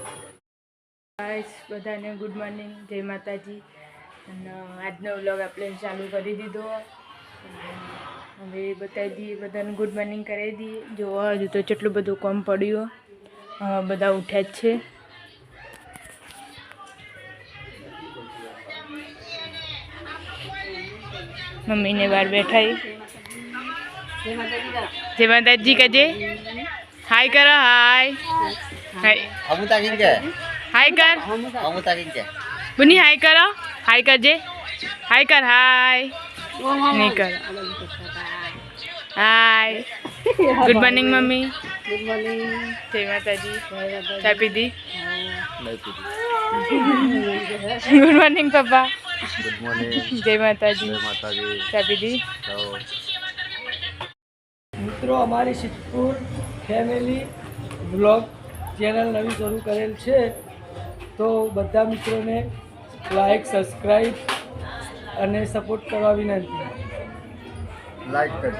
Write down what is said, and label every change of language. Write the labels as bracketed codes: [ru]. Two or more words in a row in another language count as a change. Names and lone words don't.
[gu] ગાઈસ બધાને [en] Good morning [gu] જય માતાજી અને આજનો વ્લોગ આપણે ચાલુ કરી દીધો હવે બતાવી દઈએ બધાને [en] Good morning [gu] કરી દઈએ જો હજુ તો કેટલું બધું કામ પડ્યું બધા ઉઠ્યા જ છે મમ્મીને બહાર બેઠા જય માતાજી કજે હાય કરો હાય [hi] हाय कर बुनी हाय करो हाय कर जे हाय कर हाय नहीं कर हाय [en] Good morning [hi] मम्मी [en] Good morning [hi] जय माता जी चाय पी दी [en] Good morning [hi] पापा [en] Good morning [hi] जय माता जी चाय पी दी [gu] મિત્રો અમારી સિદ્ધપુર [en] family blog channel [gu] નવી શરૂ કરેલ છે તો બધા મિત્રોને [en] like subscribe [gu] અને સપોર્ટ કરવા વિનંતી लाइक करજો